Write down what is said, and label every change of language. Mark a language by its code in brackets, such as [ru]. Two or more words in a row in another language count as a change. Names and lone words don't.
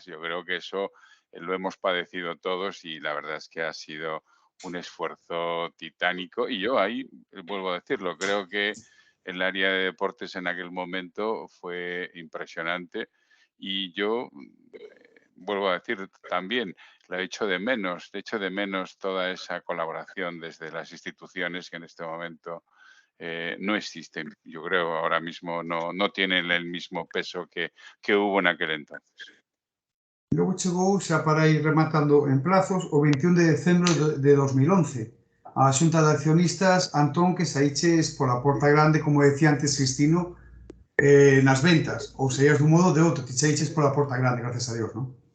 [es] Yo creo que eso lo hemos padecido todos y la verdad es que ha sido un esfuerzo titánico y yo ahí vuelvo a decirlo, creo que el área de deportes en aquel momento fue impresionante y yo vuelvo a decir también, lo echo de menos toda esa colaboración desde las instituciones que en este momento no existen. Yo creo ahora mismo no tienen el mismo peso que hubo en aquel entonces. [gl] Logo chegou, xa para ir rematando en plazos, o 21 de decembro de 2011. A Xunta de Accionistas, Antón, que saíches pola porta grande, como decía antes Cristino, nas ventas, ou saías dun modo ou de outro, te saíches pola porta grande, [es] gracias a Dios, [gl] non?